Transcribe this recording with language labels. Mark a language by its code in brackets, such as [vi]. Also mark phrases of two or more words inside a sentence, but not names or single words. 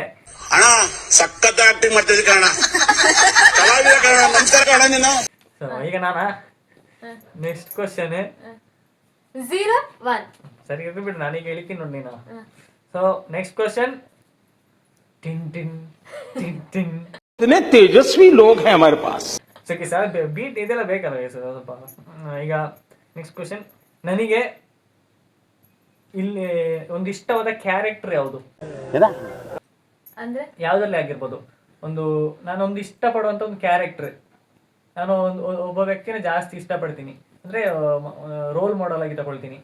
[kn] ಅಣ್ಣ ಸಖತ್ ಆಕ್ಟಿಂಗ್ ಮಾಡ್ತಿದ್ದೆ ಕಣ. ಕಲಾವಿದ ಕಣ, ನಮಸ್ಕಾರ ಕಣ ನೀನು. ಸೊ ಈಗ ನಾನಾ [en] next question [kn] 0-1. ಸರಿ ಇರ್ಲಿ ಬಿಡು, ನಾನೀಗ ಹೇಳ್ತೀನಿ ನೋಡಿ ನೀನು. ಸೊ [en] next question, [kn] ಟಿನ್ ಟಿನ್ ಟಿನ್ ಟಿನ್. [hi] इतने तेजस्वी लोग हैं हमारे पास. [kn] ಸರಿ ಸರ್, ಬೀಟ್ ಇದೆಲ್ಲ ಬೇಕಲ್ಲ ಗೈಸ್ ಸ್ವಲ್ಪ. ಈಗ [en] next question, [kn] ನನಗೆ ಇಲ್ಲಿ ಒಂದು ಇಷ್ಟವಾದ ಕ್ಯಾರೆಕ್ಟರ್ ಯಾವುದು? ಅಂದ್ರೆ ಯಾವ್ದ್ರಲ್ಲಿ ಆಗಿರ್ಬೋದು. ನಾನೊಂದು ಇಷ್ಟಪಡುವಂತ ಒಂದು ಕ್ಯಾರೆಕ್ಟರ್, ನಾನು ಒಬ್ಬ ವ್ಯಕ್ತಿನ ಜಾಸ್ತಿ ಇಷ್ಟಪಡ್ತೀನಿ, ಅಂದ್ರೆ [en] role model [kn] ಆಗಿ ತಗೊಳ್ತೀನಿ.